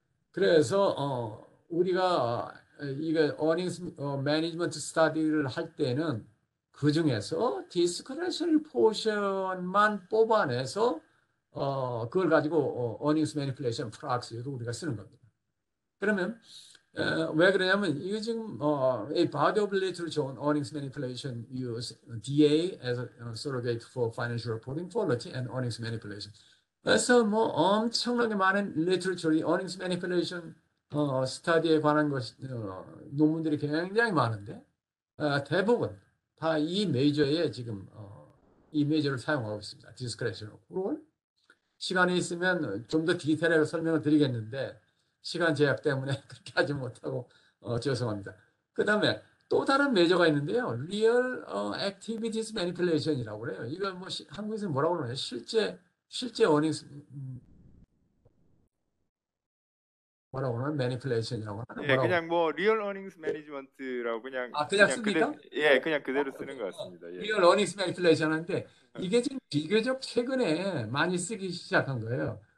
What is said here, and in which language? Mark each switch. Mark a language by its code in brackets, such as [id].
[ko] 그래서 우리가 이게 earnings management study를 할 때는 그 중에서 discretionary portion만 뽑아내서 그걸 가지고 earnings manipulation proxy로 우리가 쓰는 겁니다. 그러면 왜 그러냐면 이게 지금 [en] a body of literature on earnings manipulation use DA as a surrogate for financial reporting quality and earnings manipulation. [ko] 그래서 뭐 엄청나게 많은 리터처리 earnings manipulation 스터디에 관한 논문들이 굉장히 많은데 대부분 다 이 메이저에 지금 이 메이저를 사용하고 있습니다. 디스크레션 accrual. 시간이 있으면 좀 더 디테일하게 설명을 드리겠는데 시간 제약 때문에 그렇게 하지 못하고 죄송합니다. 그 다음에 또 다른 메저가 있는데요. Real Activities Manipulation이라고 그래요. 이거 뭐 한국에서 뭐라고 그러나요? 실제 어닝스 뭐라고 그러나? Manipulation이라고 하나? 예, 뭐라고? 그냥 뭐 리얼 어닝스 매니지먼트라고 그냥 씁니까? 그냥 그대로 쓰는 것 같습니다. 예. Real Earnings Manipulation 하는데 이게 지금 비교적 최근에 많이 쓰기 시작한 거예요.